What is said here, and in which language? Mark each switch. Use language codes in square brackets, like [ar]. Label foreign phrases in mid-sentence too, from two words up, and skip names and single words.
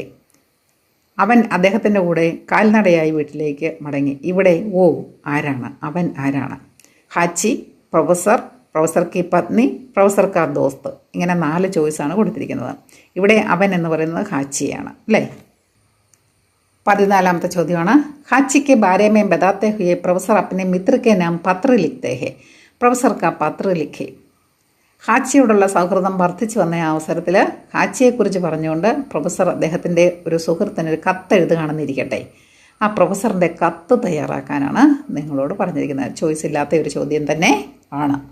[ml] അവൻ അദ്ദേഹത്തിൻ്റെ കൂടെ കാൽനടയായി വീട്ടിലേക്ക് മടങ്ങി. ഇവിടെ ഓ ആരാണ്, അവൻ ആരാണ്? [hi] हाची, प्रोफेसर की पत्नी, प्रोफेसर का दोस्त. [ml] ഇങ്ങനെ 4 ചോയ്സാണ് കൊടുത്തിരിക്കുന്നത്. ഇവിടെ അവൻ എന്ന് പറയുന്നത് ഹാച്ചിയാണ് അല്ലേ. 14ാമത്തെ ചോദ്യമാണ്. [hi] ഹാച്ചി के बारे में बताते हुए प्रोफेसर अपने मित्र के नाम पत्र लिखते हैं. प्रोफेसर का पत्र लिखे. [ml] ഹാച്ചിയോടുള്ള സൗഹൃദം വർദ്ധിച്ചു വന്ന അവസരത്തിൽ ഹാച്ചിയെക്കുറിച്ച് പറഞ്ഞുകൊണ്ട് പ്രൊഫസർ അദ്ദേഹത്തിൻ്റെ ഒരു സുഹൃത്തിന് ഒരു കത്ത് എഴുതുകയാണെന്നിരിക്കട്ടെ. ആ പ്രൊഫസറിൻ്റെ കത്ത് തയ്യാറാക്കാനാണ് നിങ്ങളോട് പറഞ്ഞിരിക്കുന്നത്. ചോയ്സ് ഇല്ലാത്ത ഒരു ചോദ്യം തന്നെ ആണ്.